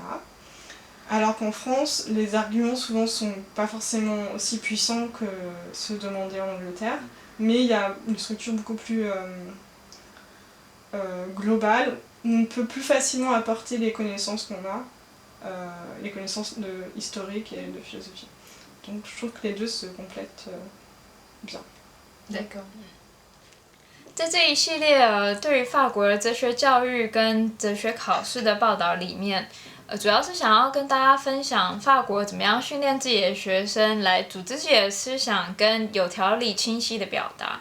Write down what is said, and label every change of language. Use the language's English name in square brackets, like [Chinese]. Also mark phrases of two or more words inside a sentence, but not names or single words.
[French] Alors qu'en France, les arguments souvent sont pas forcément aussi puissants que ceux demandés en Angleterre, mais il y a une structure beaucoup plus globale, où on peut plus facilement apporter les connaissances qu'on a, les connaissances historiques et de philosophie. Donc je trouve que les deux se complètent bien. D'accord. [Chinese] 在这一系列对于法国的哲学教育跟哲学考试的报道里面，主要是想要跟大家分享法国怎么样训练自己的学生来组织自己的思想跟有条理清晰的表达。